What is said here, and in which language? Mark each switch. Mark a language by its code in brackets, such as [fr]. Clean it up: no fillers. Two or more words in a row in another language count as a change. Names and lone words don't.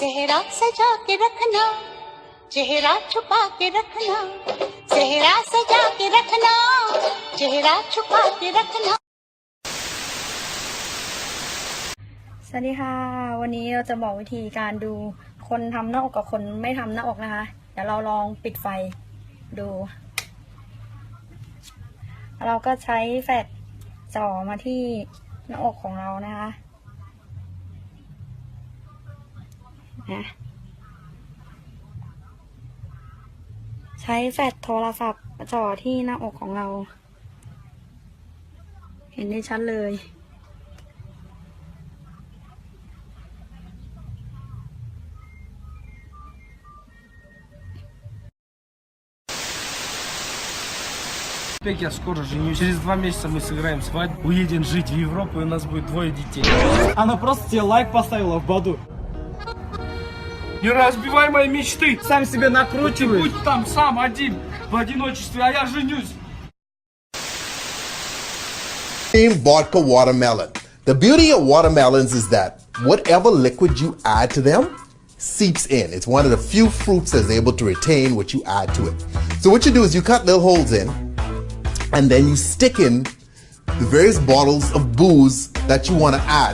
[hi] चेहरा सजा के रखना, चेहरा छुपा के रखना, चेहरा सजा के रखना, चेहरा छुपा के रखना [th] สวัสดีค่ะวันนี้เราจะบอกวิธีการดูคนทำหน้าอกกับคนไม่ทำหน้าอกนะคะเดี๋ยวเราลองปิดไฟดู เราก็ใช้แฟลชจ่อมาที่หน้าอกของเรานะคะใช้แฟลชโทรศัพท์จ่อที่หน้าอกของเราเห็นได้ชัดเลย [ru] Я скоро женюсь. Через 2 месяца мы сыграем свадьбу, уедем жить в Европу, и у нас будет 2 детей. Она просто тебе лайк поставила в Баду. Не разбивай мои мечты! Сам себе накручиваешь. Ты будь там сам один, в одиночестве, а я женюсь. [en] Vodka watermelon. The beauty of watermelons is that whatever liquid you add to them seeps in. It's one of the few fruits that's able to retain what you add to it. So what you do is you cut little holes in, and then you stick in the various bottles of booze that you want to add.